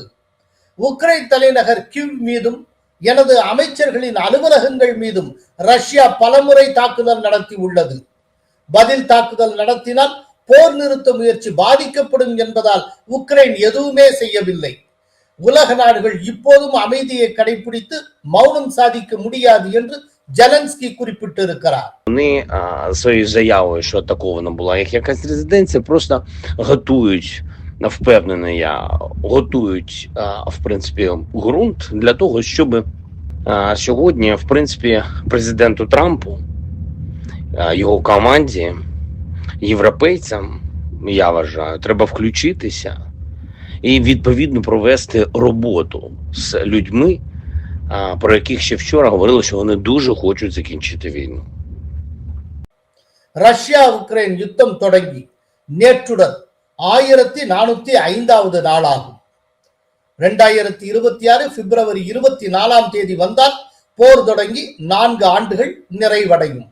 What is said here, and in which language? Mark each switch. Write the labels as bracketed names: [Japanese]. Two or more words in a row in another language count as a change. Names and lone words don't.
[Tamil] உக்ரைன் தலைநகர் கிவ் மீதும் எனது அமைச்சர்களின் அலுவலகங்கள் மீதும் ரஷ்யா பலமுறை தாக்குதல் நடத்தி உள்ளது. பதில் தாக்குதல் நடத்தினால் போர் நிறுத்த முயற்சி பாதிக்கப்படும் என்பதால் உக்ரைன் எதுவுமே செய்யவில்லை. உலக நாடுகள் இப்போதும் அமைதியை கடைபிடித்து மௌனம் சாதிக்க முடியாது என்று Зеленський குறிப்பிட்டிருக்கிறார். [Ukrainian] Вони своєю заявою, що атакована була їх якась резиденція, просто готують, впевнений я, готують, в принципі, ґрунт для того, щоб сьогодні, в принципі, президенту Трампу, його команді, європейцям, я вважаю, треба включитися і відповідно провести роботу з людьми, про яких ще вчора говорили, що вони дуже хочуть закінчити війну. [Tamil] ரஷ்யா உக்ரைன் யுத்தம் தொடங்கி நேற்றுடன் 1405வது நாளாகும். 2026 பிப்ரவரி 24 வந்தால் போர் தொடங்கி 4 ஆண்டுகள் நிறைவடையும்.